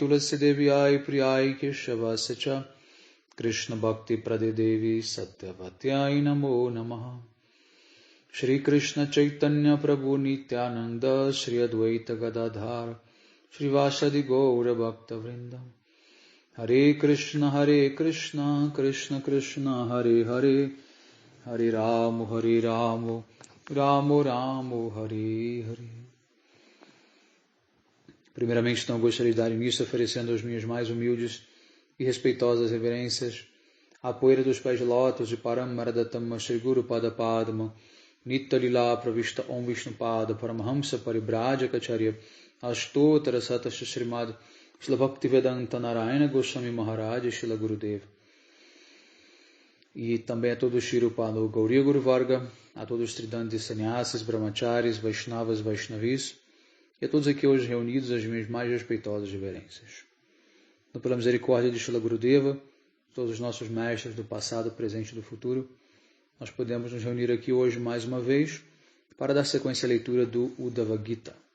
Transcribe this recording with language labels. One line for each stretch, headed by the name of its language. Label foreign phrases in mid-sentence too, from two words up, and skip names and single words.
Sanskrit: Tulasi Devyai Priyai Keshavasacha Krishna Bhakti Prade Devi Satyavatyai Namo Namaha Shri Krishna Chaitanya Prabhu Nityananda Shri Advaita Gadadhar Shri Vasadi Gaura Bhakta Vrinda Hare Krishna Krishna Krishna Hare Hare Hare Ramu Ramu Ramu Hare Hare.
Portuguese: Primeiramente, então, gostaria de dar início oferecendo as minhas mais humildes e respeitosas reverências à poeira dos pés de lótus de Paramaradatama Shri Guru Pada Padma Nitya Lila Pravishta Om Vishnu Pada Paramahamsa Paribrajacharya Ashtottara Satasya Srimad Shila Bhaktivedanta Narayana Goswami Maharaj Shila Gurudev. E também a todos os Shirupalo Gauriya Guru Varga, a todos os Tridantis Sannyasis, Brahmacharis, Vaishnavas, Vaishnavis, e a todos aqui hoje reunidos as minhas mais respeitosas reverências. Então, pela misericórdia de Shila Gurudeva, todos os nossos mestres do passado, presente e do futuro, nós podemos nos reunir aqui hoje mais uma vez para dar sequência à leitura do Uddhava Gita.